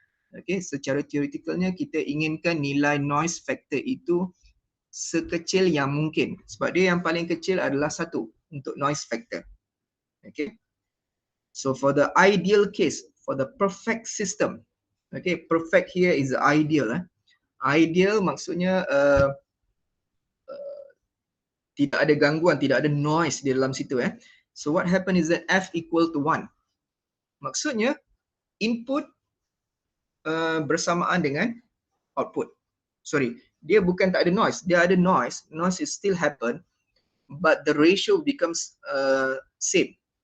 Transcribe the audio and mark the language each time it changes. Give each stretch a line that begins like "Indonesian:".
Malay: Okay, secara teoretikalnya kita inginkan nilai noise factor itu sekecil yang mungkin. Sebab dia yang paling kecil adalah 1 untuk noise factor.
English: Okay, so for the ideal case, for the perfect system, okay, perfect here is ideal.
Malay: Ideal maksudnya tidak ada gangguan, tidak ada noise di dalam situ.
English: So what happen is that F equal to 1.
Malay: Maksudnya input bersamaan dengan output.
English: Sorry,
Malay: dia bukan tak ada noise,
English: dia ada noise. Noise is still happen, but the ratio becomes same.